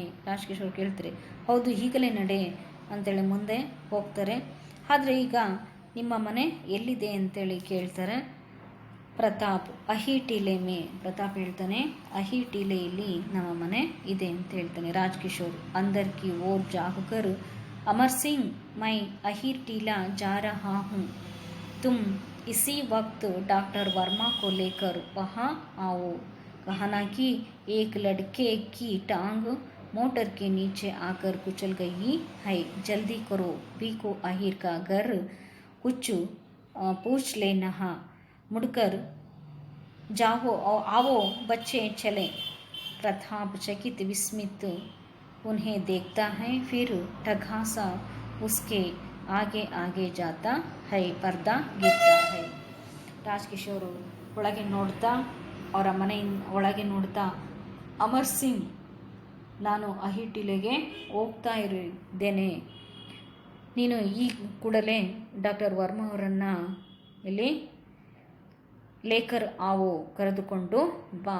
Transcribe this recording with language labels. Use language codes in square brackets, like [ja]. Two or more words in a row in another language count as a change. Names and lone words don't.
[kn] ರಾಜ್ಕಿಶೋರ್ ಕೇಳ್ತಾರೆ, ಹೌದು ಈಗಲೇ ನಡೆ ಅಂತೇಳಿ ಮುಂದೆ ಹೋಗ್ತಾರೆ. ಆದರೆ ಈಗ ನಿಮ್ಮ ಮನೆ ಎಲ್ಲಿದೆ ಅಂತೇಳಿ ಕೇಳ್ತಾರೆ. ಪ್ರತಾಪ್ ಅಹಿ ಟೀಲೆ ಮೇ, ಪ್ರತಾಪ್ ಹೇಳ್ತಾನೆ ಅಹಿ ಟೀಲೆಯಲ್ಲಿ ನಮ್ಮ ಮನೆ ಇದೆ ಅಂತ ಹೇಳ್ತಾನೆ. [hi] ರಾಜ್ಕಿಶೋರ್ अंदर की ओर जाकर अमर सिंह मैं अहिर टीला जा रहा हूँ, तुम इसी वक्त डॉक्टर वर्मा को लेकर वहाँ आओ. कहना कि एक लड़के की टांग मोटर के नीचे आकर कुचल गई है, जल्दी करो, बीकू अहिर का घर कुछ पूछ लेना, मुड़कर जाओ आओ बच्चे चले. प्रताप चकित विस्मित उन्हें देखता है, फिर ठगा सा उसके आगे आगे जाता है, पर्दा गिरता है. [kn] ರಾಜ್ಕಿಶೋರ್ ಒಳಗೆ ನೋಡ್ತಾ, ಅವರ ಮನೆ ಒಳಗೆ ನೋಡ್ತಾ, ಅಮರ್ ಸಿಂಗ್ ನಾನು ಅಹಿಟಿಲೆಗೆ ಹೋಗ್ತಾ ಇದ್ದೇನೆ, ನೀನು ಈ ಕೂಡಲೇ ಡಾಕ್ಟರ್ ವರ್ಮಾ ಅವರನ್ನು ಇಲ್ಲಿ [hi] लेकर आओ [kn] ಕರೆದುಕೊಂಡು ಬಾ.